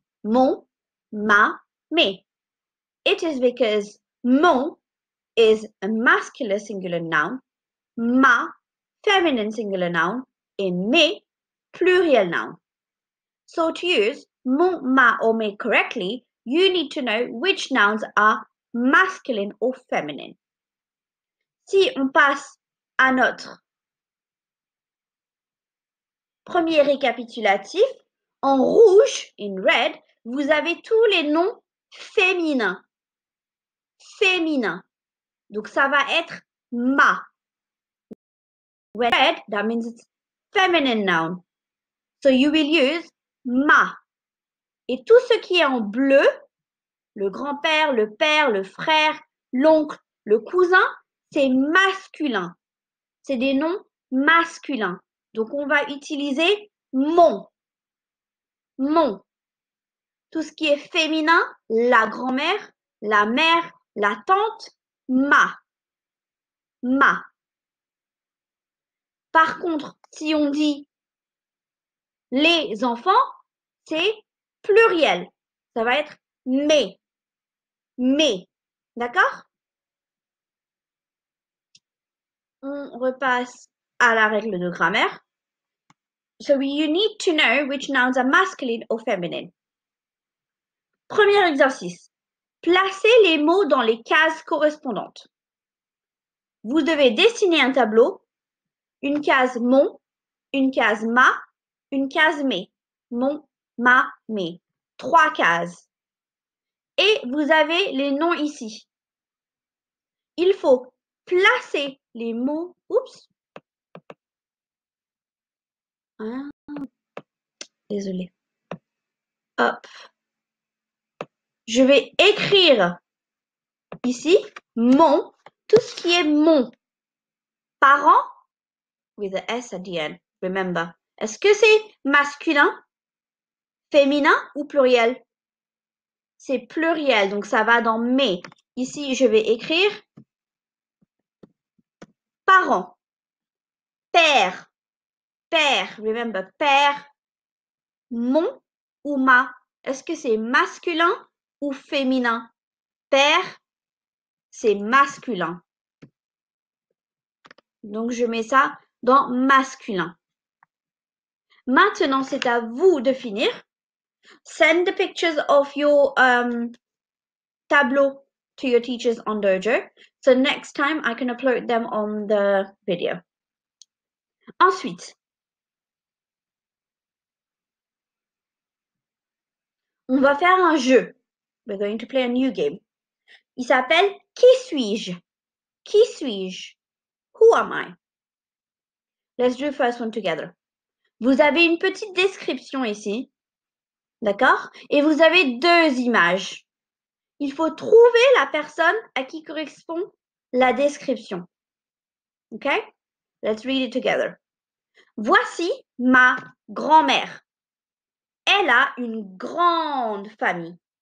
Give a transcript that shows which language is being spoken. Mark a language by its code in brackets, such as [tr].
[en] Mon, ma, mes. It is because mon is a masculine singular noun, ma, feminine singular noun, and mes, plurial noun. So to use mon, ma, or mes correctly, you need to know which nouns are masculine or feminine. [fr] Si on passe à notre premier récapitulatif, en rouge, [en] in red, [fr] vous avez tous les noms féminins. Féminins. Donc ça va être ma. [en] Red, that means it's feminine noun. So you will use ma. [fr] Et tout ce qui est en bleu, le grand-père, le père, le frère, l'oncle, le cousin, c'est masculin. C'est des noms masculins. Donc on va utiliser mon. Mon. Tout ce qui est féminin, la grand-mère, la mère, la tante, ma. Ma. Par contre, si on dit les enfants, c'est pluriel. Ça va être mes. Mes. D'accord? On repasse à la règle de grammaire. [en] So you need to know which nouns are masculine or feminine. [fr] Premier exercice. Placez les mots dans les cases correspondantes. Vous devez dessiner un tableau, une case mon, une case ma, une case mes. Mon, ma, mes. 3 cases. Et vous avez les noms ici. Il faut placer les mots. Oups. Ah, désolé. Hop. Je vais écrire ici mon, tout ce qui est mon. [en] Parent, with a S at the end, remember. [fr] Est-ce que c'est masculin, féminin ou pluriel? c'est pluriel, donc ça va dans mes. Ici, je vais écrire parents, père, père, [en] remember, [fr] père, mon ou ma. Est-ce que c'est masculin ou féminin? Père, c'est masculin. Donc, je mets ça dans masculin. Maintenant, c'est à vous de finir. [en] Send the pictures of your tableau to your teachers on Dojo. So next time, I can upload them on the video. [fr] Ensuite, on va faire un jeu. [en] We're going to play a new game. [fr] Il s'appelle Qui suis-je? Qui suis-je? [en] Who am I? Let's do the first one together. [fr] Vous avez une petite description ici. D'accord? Et vous avez deux images. Il faut trouver la personne à qui correspond la description. [en] OK? Let's read it together. [fr] Voici ma grand-mère. Elle a une grande famille.